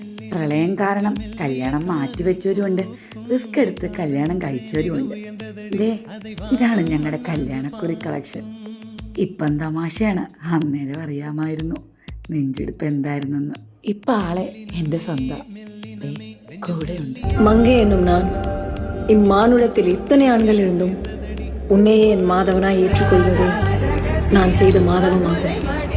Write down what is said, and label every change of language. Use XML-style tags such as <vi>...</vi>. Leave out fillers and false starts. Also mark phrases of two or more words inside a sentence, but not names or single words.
<ml>പ്രളയം കാരണം കല്യാണം മാറ്റിവെച്ചവരുമുണ്ട്, റിസ്ക് എടുത്ത് കല്യാണം കഴിച്ചവരുമുണ്ട്. ഇതാണ് ഞങ്ങളുടെ കല്യാണക്കുറി കളക്ഷൻ. ഇപ്പം തമാശയാണ്, അന്നേരം അറിയാമായിരുന്നു നെഞ്ചെടുപ്പ് എന്തായിരുന്നെന്ന്. ഇപ്പൊ ആളെ എന്റെ സ്വന്തം കൂടെയുണ്ട്.</ml> <ta>மங்கை என்னும் நான் இம்மானுடத்தில் இத்தனை ஆண்கள் இருந்தும் உன்னையே என் மாதவனாய் ஏற்றுக்கொள்வதே நான் செய்த மாதவமாகும்.</ta>